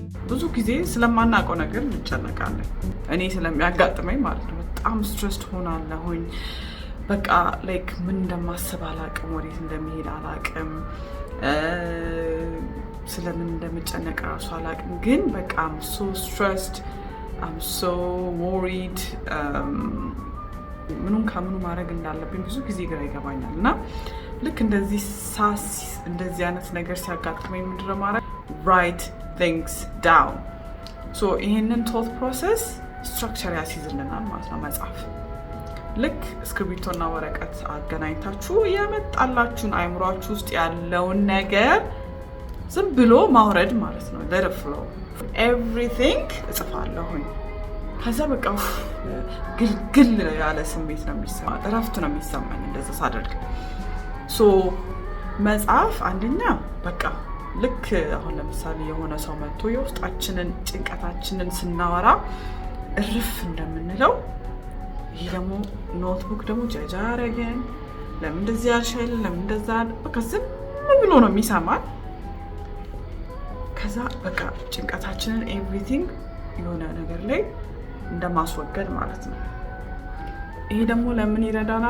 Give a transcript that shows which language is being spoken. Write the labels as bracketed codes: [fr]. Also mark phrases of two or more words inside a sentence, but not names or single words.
[am] ብዙ ጊዜ ስለማናውቀው ነገር እንጨነቃለን። እኔ ስለሚያጋጥመኝ ማለት ነው በጣም ስትረስድ ሆናለሁኝ። በቃ ላይክ ምን እንደማስብ አላቅም፣ ወዴት እንደሚሄድ አላቅም፣ ስለምን እንደምጨነቅ ራሱ አላቅም። ግን በቃ [en] I'm so stressed, I'm so worried. [am] ምኑን ከምኑ ማድረግ እንዳለብኝ ብዙ ጊዜ ግራ ይገባኛል። እና ልክ እንደዚህ እንደዚህ አይነት ነገር ሲያጋጥመኝ ምንድነው ማድረግ? [en] write things down. so [am] ይሄንን [en] thought process structure [am] ያስይዝልናል ማለት ነው መጽሐፍ። ልክ እስክሪብቶና ወረቀት አገናኝታችሁ ያመጣላችሁን አይምሯችሁ ውስጥ ያለውን ነገር ዝም ብሎ ማውረድ ማለት ነው። [en] let it flow. [am] everything እጽፋለሁኝ። ከዛ በቃ ግልግል ያለ ስሜት ነው የሚሰማኝ፣ እረፍት ነው የሚሰማኝ እንደዛ ሳደርግ። ሶ መጽሐፍ አንደኛ በቃ ልክ አሁን ለምሳሌ የሆነ ሰው መጥቶ የውስጣችንን ጭንቀታችንን ስናወራ እርፍ እንደምንለው፣ ይሄ ደግሞ ኖትቡክ ደግሞ ጃጃ ያረገን ለምን እንደዚህ ያልሻይል ለምን እንደዛ በቃ ዝም ብሎ ነው የሚሰማን። ከዛ በቃ ጭንቀታችንን ኤቭሪቲንግ የሆነ ነገር ላይ እንደማስወገድ ማለት ነው። ይሄ ደግሞ ለምን ይረዳናል?